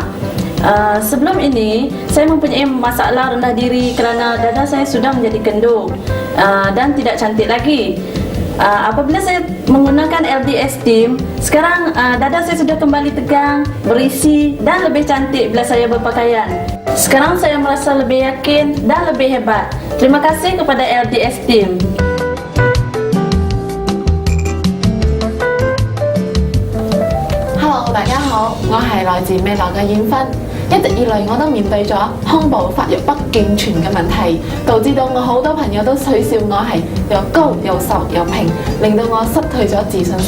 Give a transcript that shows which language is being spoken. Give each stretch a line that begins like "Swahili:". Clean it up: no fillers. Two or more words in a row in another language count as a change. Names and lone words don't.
Malay: Sebelum ini, saya mempunyai masalah rendah diri kerana dada saya sudah menjadi kendur dan tidak cantik lagi. Apabila saya menggunakan LD Esteem, sekarang dada saya sudah kembali tegang, berisi dan lebih cantik bila saya berpakaian. Sekarang saya merasa lebih yakin dan lebih hebat. Terima kasih kepada LD Esteem.
Cantonese: Hello， 大家好，我係來自美流嘅燕芬。一直以來我都面對咗胸部發育不健全嘅問題，導致到我好多朋友都取笑我係又高又瘦又平，令到我失去咗自信心。